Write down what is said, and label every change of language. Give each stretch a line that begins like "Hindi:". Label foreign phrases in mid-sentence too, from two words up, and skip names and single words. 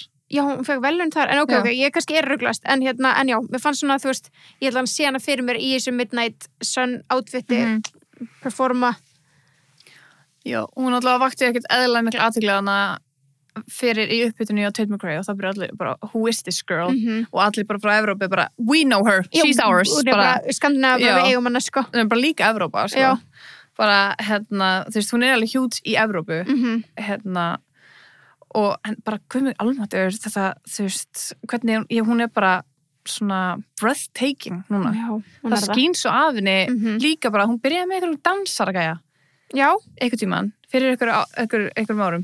Icelandic: Já, hún fekk velun þar, en ok, ég kannski er rugglast en já, mér fannst svona, þú veist ég ætla að sé hana fyrir mér í þessu Midnight Sun outfiti performa Já, hún alltaf vakti ekkert eðlilega miklu athygli hana fyrir í uppbytunni á Tate McRae og það byrja allir bara,
English: who is this girl?
Icelandic: Og allir bara frá Evrópu bara,
English: we know her, she's ours
Icelandic: og það er bara skandinavi, bara við eigum hana, sko það er bara líka Evrópa, sko bara, þú veist, hún er alveg hjút í Evrópu, og bara, hvað mjög almatur þetta, þú veist, hvernig hún er bara svona breathtaking núna, það skín svo af henni líka bara, hún byrjaði með einhverjum dansaragæja einhvern tímann, fyrir einhverjum árum